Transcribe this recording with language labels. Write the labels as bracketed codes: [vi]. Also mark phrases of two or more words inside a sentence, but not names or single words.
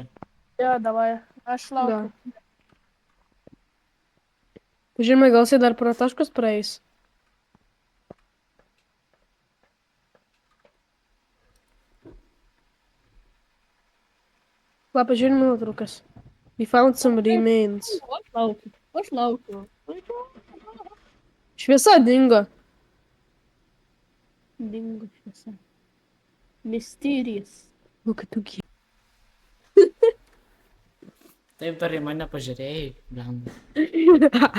[lt] Jo, davai. Aš laukiu. Žinoma, gal jisai dar pro taškus praeis. Va, pažiūrėjau nuotraukas. [en] We found some remains. [lt] Aš laukiu. Šviesa dingo. Dingo šviesa. Mysterijus. Nu, kad tu gy. Taip dar į mane pažiūrėjai, blenda.